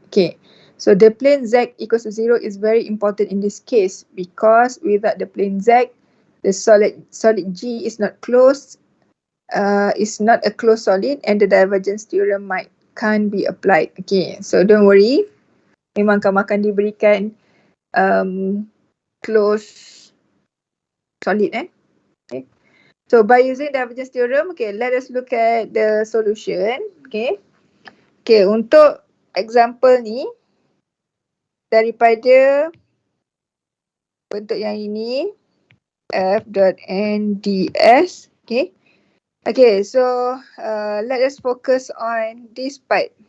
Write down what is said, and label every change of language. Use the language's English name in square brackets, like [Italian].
[English] Okay, so the plane Z equals to 0 is very important in this case, because without the plane Z, the solid G is not closed, is not a closed solid, and the divergence theorem can't be applied. Okay, so don't worry, [Malay] memang kamu akan diberikan [English] closed solid. Okay, so by using divergence theorem, okay, let us look at the solution. [Malay] Okay, untuk example ni, daripada bentuk yang ini, f dot n ds. [English] Okay, so let us focus on this part.